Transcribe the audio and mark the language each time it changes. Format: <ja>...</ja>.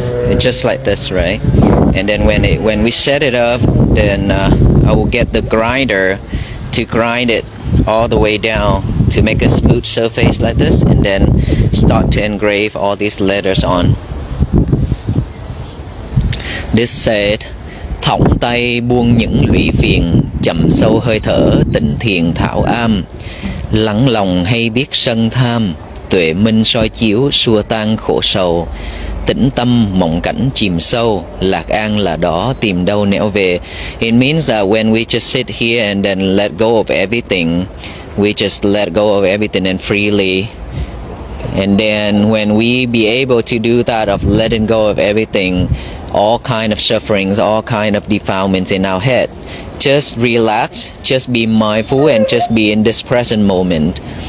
<en>It's just like this, right? And then when we set it up, then I will get the grinder to grind it all the way down to make a smooth surface like this, and then start to engrave all these letters on. This said,</en> <vi>thõng tay buông những lụy phiền, chậm sâu hơi thở, tịnh thiền thảo am, lắng lòng hay biết sân tham, tuệ minh soi chiếu xua tan khổ sầu, tĩnh tâm mộng cảnh chìm sâu, lạc an là đó tìm đâu nẻo về.</vi> <en>It means that when we just sit here and then let go of everything, we just let go of everything and freely. And then when we be able to do that of letting go of everything, all kind of sufferings, all kind of defilements in our head, just relax, just be mindful, and just be in this present moment.</en>